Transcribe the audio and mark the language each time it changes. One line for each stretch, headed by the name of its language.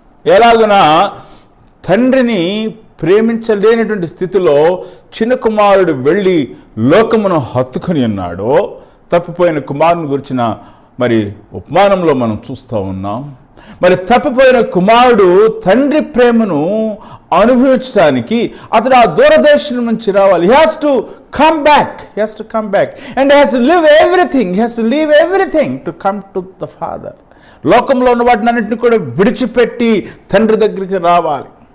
Telugu: ఎలాగైనా తండ్రిని ప్రేమించలేనటువంటి స్థితిలో చిన్న కుమారుడు వెళ్ళి లోకమును హత్తుకొని ఉన్నాడో, తప్పిపోయిన కుమారుని గురించిన మరి ఉపమానంలో మనం చూస్తూ ఉన్నాం. మరి తప్పిపోయిన కుమారుడు తండ్రి ప్రేమను అనుభవించడానికి అతడు ఆ దూరదేశం నుంచి రావాలి.
English: He has to come back and he has to leave everything to come to the Father.
Telugu: లోకంలో ఉన్న వాటిని అన్నింటినీ కూడా విడిచిపెట్టి తండ్రి దగ్గరికి రావాలి.